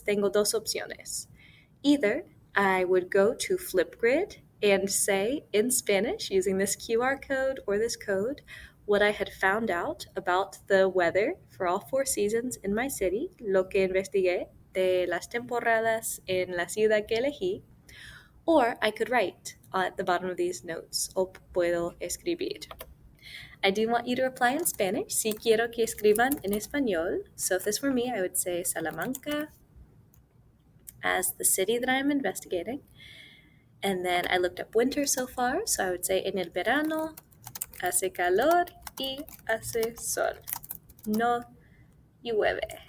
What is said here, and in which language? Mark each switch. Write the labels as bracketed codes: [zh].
[es] Tengo dos opciones. [en] Either I would go to Flipgrid and say in Spanish, using this QR code or this code, what I had found out about the weather for all 4 seasons in my city, [es] lo que investigué de las temporadas en la ciudad que elegí, [en] or I could write at the bottom of these notes, [es] o puedo escribir. [en] I do want you to reply in Spanish. [es] Si quiero que escriban en español. [en] So if this were me, I would say Salamanca as the city that I'm investigating. And then I looked up winter so far, so I would say [es] en el verano hace calor y hace sol. No llueve.